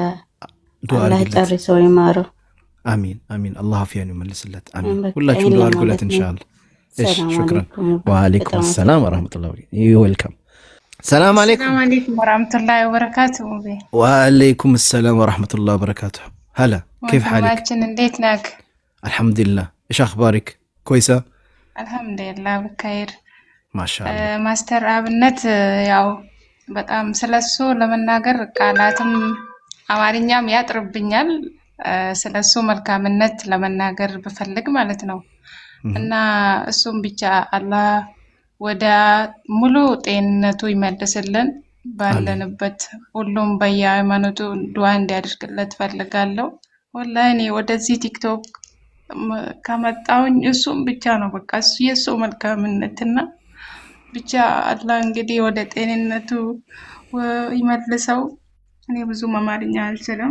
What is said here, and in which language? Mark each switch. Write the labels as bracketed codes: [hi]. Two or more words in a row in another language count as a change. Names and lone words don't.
[am] አላህ ጨርሰው ይማረው። አሚን። አላህ አፊያን ይመልስለት። አሚን። ሁላችሁም ዱዓ አድርጉለት [ar] إن شاء الله። [am] እሺ ሹክራን። [ar] وعليكم السلام ورحمة الله وبركاته። [am] ዌልካም። [ar] السلام عليكم ورحمة الله وبركاته። ሙቤ وعليكم السلام ورحمة الله وبركاته። هلا كيف حالك؟ [am] እንዴት ነህ? [ar] الحمد لله. ايش اخبارك؟ كويسه؟ الحمد لله بخير ما شاء الله. [am] ማስተር አብነት ያው በጣም ስለሱ ለመናገር ቃላትም አማርኛም ያጥርብኛል። ስለሱ መልካምነት ለመናገር ብፈልግ ማለት ነው። እና እሱም ብቻ አላህ ወደ ሙሉ ጤንነቱ ይመልስልን። ባለንበት ሁሉም በየሃይማኖቱ ዱዓ እንዲያደርግለት ፈልጋለሁ። ወላሂ እኔ ወደዚህ ቲክቶክ ከመጣሁኝ እሱም ብቻ ነው በቃ እሱ የሱ መልካምነትና ብቻ አላህ እንግዲህ ወደ ጤንነቱ ይመልሰው። እኔ ብዙ አማርኛ አልችልም።